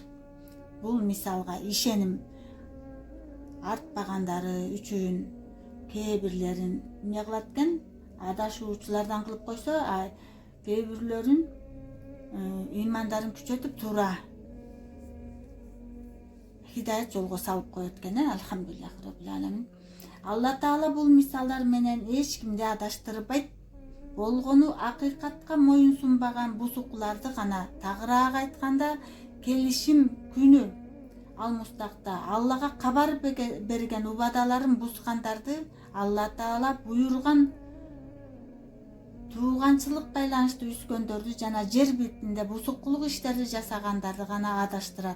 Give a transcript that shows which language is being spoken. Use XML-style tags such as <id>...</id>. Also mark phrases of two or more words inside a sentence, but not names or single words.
<ky>Бул мисалга ишеним артпагандары үчүн кээ бирлерин эмне кылат экен? Адашуучулардан кылып койсо, кээ бирлерин имандарын күчөтүп, туура хидаят жолго салып коет экен.</ky> <ar>الحمد لله رب العالمين.</ar> <ky>Алла Таала бул мисалдар менен эч кимди адаштырбайт. Болгону акыйкатка моюн сунбаган бузукуларды гана. Тагыраак айтканда, келишим күнү алмустакта Аллага кабар берген убадаларын бузгандарды Алла Таала буйруган тууганчылык байланышты үзгөндөрдү жана жер бетинде бузукулук иштерди жасагандарды гана адаштырат.</ky>